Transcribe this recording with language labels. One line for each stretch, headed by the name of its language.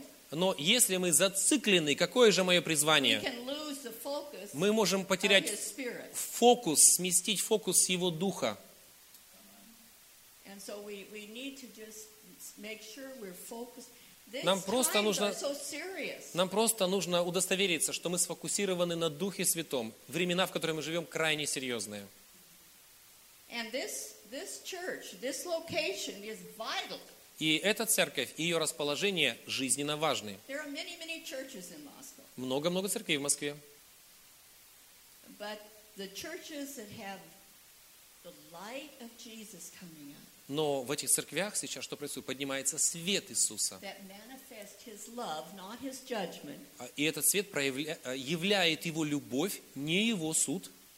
Russian: Но если мы зациклены, какое же мое призвание? Мы можем потерять фокус, сместить фокус с Его Духа.
English: And so we need to just make sure we're focused.
Russian: Нам просто нужно удостовериться, что мы сфокусированы на Духе Святом. Времена, в которых мы живем, крайне серьезные.
English: And this church, this location is vital.
Russian: И эта церковь и ее расположение жизненно важны.
English: There are many, many churches in Moscow.
Russian: Много-много церквей в Москве.
English: But the churches that have the light of Jesus coming out.
Russian: Но в этих церквях сейчас, что происходит, поднимается свет Иисуса.
English: Love,
Russian: и этот свет являет Его любовь, не Его суд.